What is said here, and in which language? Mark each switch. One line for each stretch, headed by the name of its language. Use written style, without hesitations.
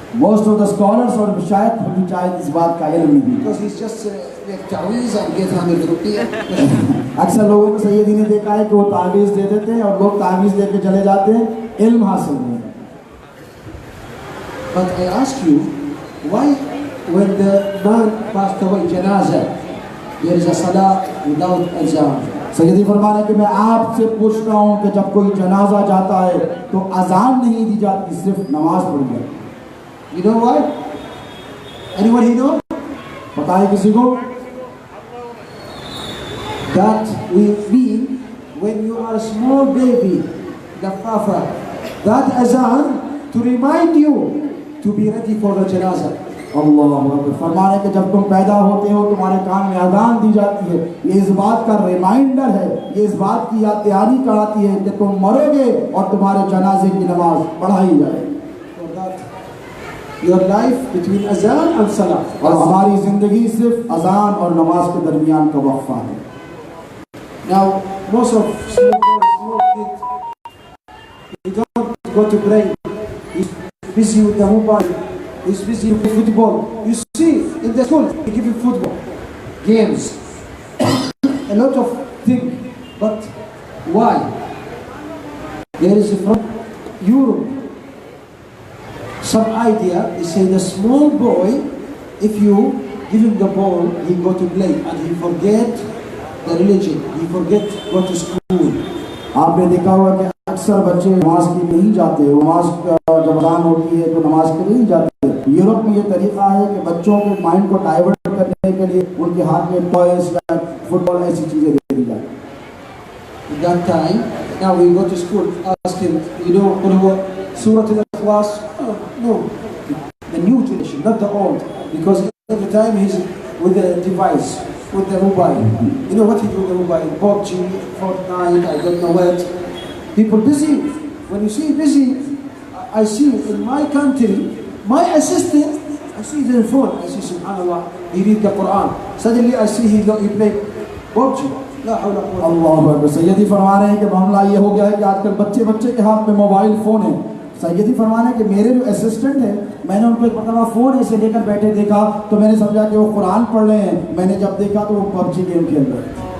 English: Most of the scholars
Hindi: और शायद भी शायद इस बात का इल्म नहीं है।
English: Because he's just like taweez and get 100 rupees.
Hindi: अक्सर लोगों को सैयदी ने देखा है कि वो तावीज़ दे देते हैं और लोग तावीज़ दे के चले जाते हैं, इल्म हासिल नहीं है।
English: But I ask you, why when the man passed away, janazah, there is a salah without azan?
Hindi: सैयदी फरमा रहे कि मैं आपसे पूछ रहा हूँ कि जब कोई जनाजा जाता है तो अजान नहीं दी जाती, सिर्फ नमाज पढ़ी जाती।
English: You know why? Anyone he know?
Hindi: पता है किसी को?
English: That we mean when you are a small baby, the Papa, that azan to remind you to be ready for the janazah.
Hindi: अल्लाह फरमा रहे कि जब तुम पैदा होते हो तुम्हारे कान में अजान दी जाती है, ये इस बात का रिमाइंडर है, ये इस बात की याद तैयारी कराती है कि तुम मरोगे और तुम्हारे जनाजे की नमाज पढ़ाई जाएगी।
English: Your life between azan and salah.
Hindi: और हमारी जिंदगी सिर्फ अजान और नमाज के दरमियान का वक्फा है।
English: Now most of small kids, he don't go to pray. He's busy with the mobile. He's busy with football. You see in the school they give you football, games, a lot of things. But why? There is from Europe some idea. They say the small boy, if you give him the ball, he go to play and he forget the religion. He forget go to school.
Hindi: आपने देखा होगा कि अक्सर बच्चे नमाज के लिए नहीं जाते, नमाज जब अज़ान होती है तो नमाज के लिए नहीं जाते। यूरोप में ये तरीका है कि बच्चों के माइंड को डाइवर्ट करने के लिए उनके हाथ में टॉयज या फुटबॉल ऐसी चीज़ें दे दी जाती।
English: That time, now we go to school, ask him, you know, Surah Al-Ikhlas? No, the new generation, not the old, because every time he's with the device, with the mobile. You know what he do with the mobile? PUBG, Fortnite, I don't know what. People busy. When you see busy, I see in my country, my assistant, I see the phone. I see Subhanallah, he read the Quran. Suddenly I see he play PUBG.
Hindi: अल्लाह सैयदी फरमा रहे हैं कि मामला ये हो गया है कि आजकल बच्चे के हाथ में मोबाइल फ़ोन है। सैयदी फरमा रहे हैं कि मेरे जो असिस्टेंट हैं, मैंने उनको एक मरतबा फ़ोन ऐसे लेकर बैठे देखा तो मैंने समझा कि वो कुरान पढ़ रहे हैं। मैंने जब देखा तो वो PUBG गेम खेल रहे हैं।